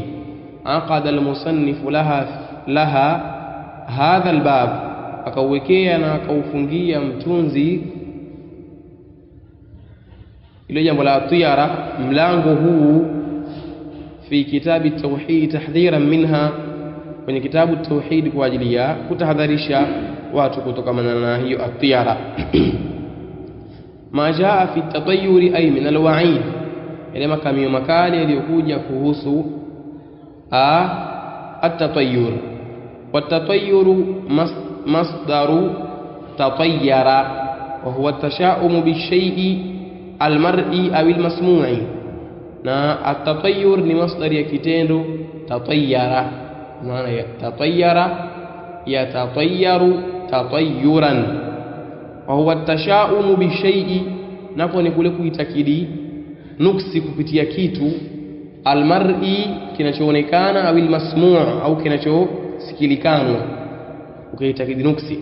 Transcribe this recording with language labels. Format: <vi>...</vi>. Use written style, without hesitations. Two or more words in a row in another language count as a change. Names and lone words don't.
<ar>عقد المصنف لها هذا الباب,</ar> <sw>akauwekea na akaufungia mtunzi ile jambo la tiyara, mlango huu</sw> <ar>في كتاب التوحيد تحذيرا منها,</ar> <sw>kwenye kitabu at-tauhid kwa ajili ya kutahadharisha watu kutokana na hiyo at-tiyara.</sw> <ar>ما جاء في التطير أي من الوعيد,</ar> <sw>ile makamio makali yaliyokuja kuhusu at-tatayyur.</sw> <ar>والتطير مصدر تطير، وهو التشاؤم بشيء المرئي أو المسموع.</ar> <sw>Na at-tatayyur ni masdar ya kitendo tatayyara, maana ya</sw> <ar>تطير يتطير تطيرا, وهو التشاؤم بشيء,</ar> <sw>napo ni kule kuitakidi nuksi kupitia kitu, al-mar'i, kinachoonekana, au al-masmu' au kinachosikilikana, ukaitakidi nuksi.</sw>